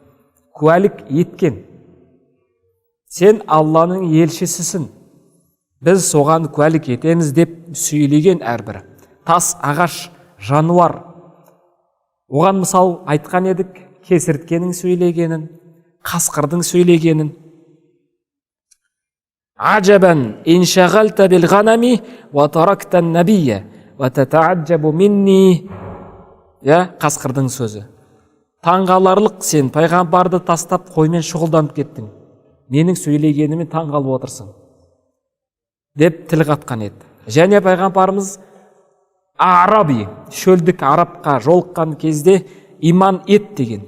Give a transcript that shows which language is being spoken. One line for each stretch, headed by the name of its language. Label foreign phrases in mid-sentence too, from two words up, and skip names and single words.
Kazakh: Сен Алланың елшісісің, біз соған куәлік етеміз деп сөйлеген әрбірі. Тас, ағаш, жануар. Оған мысал айтқан едік, кесірткенің сөйлегенін, қасқырдың сөйлегенін.
Arabic: عجبا انشغلت بالغنم وتركت النبي وتتعجب مني.
Kazakh: Қасқырдың сөзі. Таңғаларлық, сен пайғамбарды тастап қоймен шұғылданып кеттің. Менің сөйлегеніме таңғалып отырсың деп тіл қатқан еді. Және пайғамбарымыз араби, шөлдік арабқа жолыққан кезде иман ет деген.